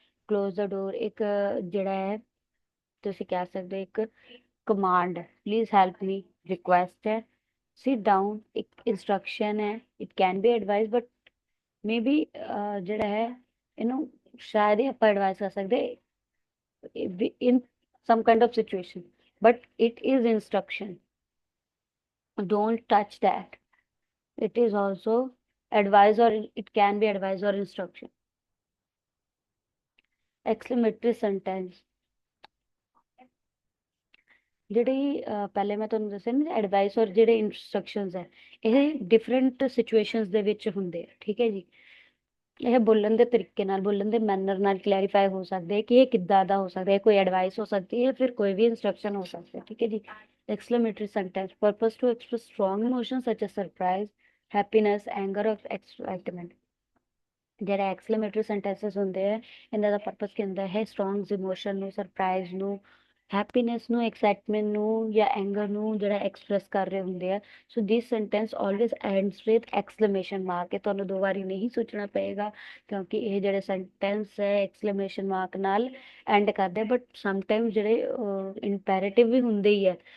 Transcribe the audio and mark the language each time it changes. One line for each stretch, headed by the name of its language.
English: close the door
Punjabi: ਇੱਕ ਜਿਹੜਾ ਹੈ ਤੁਸੀਂ ਕਹਿ ਸਕਦੇ ਹੋ ਇੱਕ ਕਮਾਂਡ ਹੈ,
English: please help me
Punjabi: ਰਿਕੁਐਸਟ ਹੈ, ਸਿਟ ਡਾਊਨ ਇੱਕ ਇੰਸਟਰਕਸ਼ਨ ਹੈ,
English: it can be advice but maybe
Punjabi: ਜਿਹੜਾ ਹੈ ਇਹਨੂੰ ਸ਼ਾਇਦ ਹੀ ਆਪਾਂ ਐਡਵਾਈਸ ਕਰ ਸਕਦੇ
English: in some kind of situation, but it is instruction, don't touch that। it is also advice or it can be advice or instruction। exclamatory sentence
Punjabi: ਜਿਹੜੀ ਪਹਿਲੇ ਮੈਂ ਤੁਹਾਨੂੰ ਦੱਸਿਆ ਨਾ ਐਡਵਾਈਸ ਔਰ ਜਿਹੜੇ ਇੰਸਟਰਕਸ਼ਨਸ ਹੈ, ਇਹ ਡਿਫਰੈਂਟ ਸਿਚੁਏਸ਼ਨਸ ਦੇ ਵਿੱਚ ਹੁੰਦੇ ਆ, ਠੀਕ ਹੈ ਜੀ। ਇਹ ਬੋਲਣ ਦੇ ਤਰੀਕੇ ਨਾਲ, ਬੋਲਣ ਦੇ ਮੈਨਰ ਨਾਲ ਕਲੈਰੀਫਾਈ ਹੋ ਸਕਦੇ ਹੈ ਕਿ ਇਹ ਕਿੱਦਾਂ ਦਾ ਹੋ ਸਕਦਾ ਹੈ, ਕੋਈ ਐਡਵਾਈਸ ਹੋ ਸਕਦੀ ਹੈ, ਫਿਰ ਕੋਈ ਵੀ ਇੰਸਟਰਕਸ਼ਨ ਹੋ ਸਕਦਾ ਹੈ, ਠੀਕ ਹੈ ਜੀ।
English: exclamatory sentence purpose to express strong emotions such as surprise, happiness, anger or excitement।
Punjabi: ਜਿਹੜੇ ਐਕਸਕਲੇਮੇਟਰੀ ਸੈਂਟੈਂਸਸ ਹੁੰਦੇ ਆ, ਇਹਨਾਂ ਦਾ ਪਰਪਸ ਕੀ ਹੁੰਦਾ ਹੈ, ਸਟਰੋਂਗ ਇਮੋਸ਼ਨ ਨੂੰ, ਸਰਪ੍ਰਾਈਜ਼ ਨੂੰ, ਹੈਪੀਨੈਸ ਨੂੰ, ਐਕਸਾਈਟਮੈਂਟ ਨੂੰ ਜਾਂ ਐਂਗਰ ਨੂੰ ਜਿਹੜਾ ਐਕਸਪ੍ਰੈਸ ਕਰ ਰਹੇ ਹੁੰਦੇ ਆ।
English: So this sentence always ends with exclamation mark.
Punjabi: ਇਹ ਤੁਹਾਨੂੰ ਦੋ ਵਾਰੀ ਨਹੀਂ ਸੋਚਣਾ ਪਏਗਾ ਕਿਉਂਕਿ ਇਹ ਜਿਹੜੇ ਸੈਂਟੈਂਸ ਹੈ ਐਕਸਕਲੇਮੇਸ਼ਨ ਮਾਰਕ ਨਾਲ ਐਂਡ ਕਰਦੇ, ਬਟ ਸਮਟਾਈਮਸ ਜਿਹੜੇ ਇੰਪੈਰੇਟਿਵ ਵੀ ਹੁੰਦੇ ਹੀ ਹੈ।